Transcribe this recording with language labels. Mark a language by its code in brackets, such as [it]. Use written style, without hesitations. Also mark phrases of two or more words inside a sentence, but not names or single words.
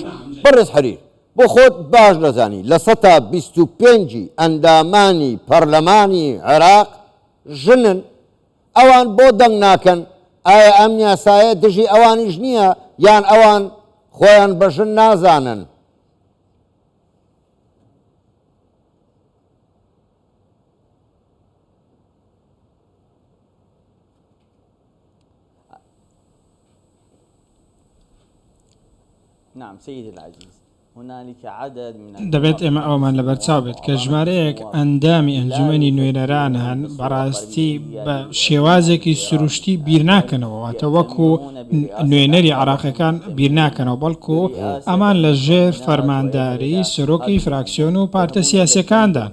[ckb] بەڕێز حەریر بۆ خۆت باش دەزانی لە 125 ئەندامانی پەرلەمانی عێراق ژنن. ئەوان بۆ دەنگ ناکەن؟ ئایا ئەم یاسایە دژی ئەوانیش نییە یان ئەوان خۆیان بە ژن نازانن؟ [ar] نعم سيدي العزيز هنالك عدد من [ckb] دەبێت ئێمە ئەومان لەبەرچاو بێت کە ژمارەیەک ئەندامی ئەنجومەنی نوێنەران هەن بەڕاستی بە شێوازێکی سروشتی بیر ناکەنەوە، واتە وەکو نوێنەری عێراقیەکان بیر ناکەنەوە، بەڵکو ئەمان لە ژێر فەرمانداری سەرۆکی فراکسیۆن و پارتە سیاسیەکاندان.